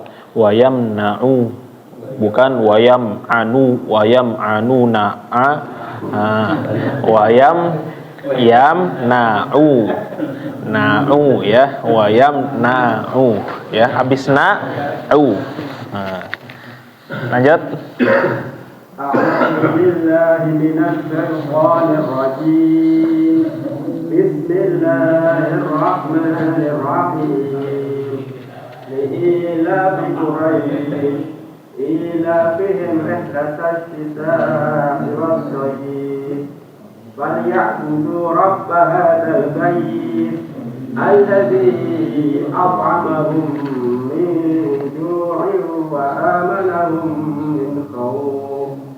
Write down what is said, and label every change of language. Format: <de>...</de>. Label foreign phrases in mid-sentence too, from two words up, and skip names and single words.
<id>Wayam na'u, bukan wayam anu, wayam anu na'a, wayam na'u ya, wayam na'u ya, habis na'u. Lanjut.</id> <ar>أعوذ بالله من الشيطان الرجيم. Bismillahirrahmanirrahim. لإيلاف قريش إيلافهم رحلة الشتاء والصيف فليعبدوا رب هذا البيت الذي أطعمهم من جوع وآمنهم من خوف.</ar>